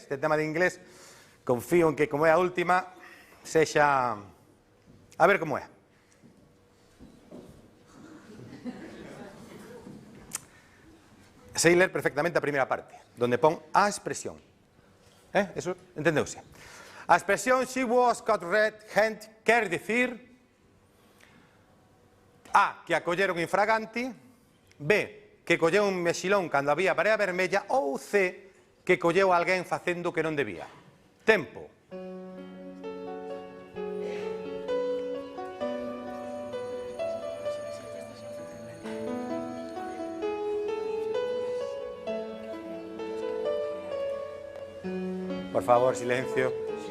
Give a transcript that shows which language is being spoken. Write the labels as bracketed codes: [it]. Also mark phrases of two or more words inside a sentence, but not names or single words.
[gl] Este tema de inglés, confío en que, como é a última, sexa... A ver como é. Sei ler perfectamente a primeira parte, donde pon a expresión. Eso entendeuse. A expresión [en] she was caught red-handed [gl] quer dicir A, que a colleron infraganti, B, que colleu un mexilón cando había barea vermella, ou C, que colleu alguén facendo que non debía. Tempo. Por favor, silencio.